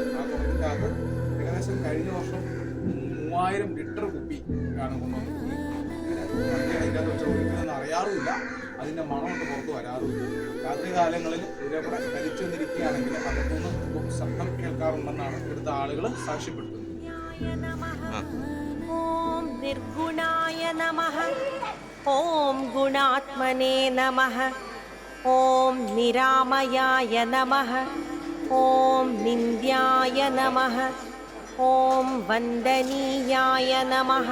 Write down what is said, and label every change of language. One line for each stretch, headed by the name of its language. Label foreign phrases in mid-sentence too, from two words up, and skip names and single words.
Malayalam: ആ കുളത്തിൻ്റെ അകത്ത് ഏകദേശം കഴിഞ്ഞ വർഷം 3000 ലിറ്റർ കുപ്പി ആണ് കൊണ്ടുവന്നത്. അതിൻ്റെ അകത്ത് വെച്ച് ഒഴിക്കുന്നതെന്ന് അറിയാറുമില്ല. അതിൻ്റെ മണമൊക്കെ പുറത്ത് വരാറുമില്ല. രാത്രി കാലങ്ങളിൽ ഇതേപോലെ കരിച്ചു വന്നിരിക്കുകയാണെങ്കിൽ അകത്തുനിന്ന് ശബ്ദം കേൾക്കാറുണ്ടെന്നാണ് ഇവിടുത്തെ ആളുകൾ സാക്ഷ്യപ്പെടുത്തുന്നത്.
Sanskrit: ॐ निर्गुणाय नमः। ॐ गुणात्मने नमः। ॐ निरामयाय नमः। ॐ निन्द्याय नमः। ॐ वन्दनीयाय नमः।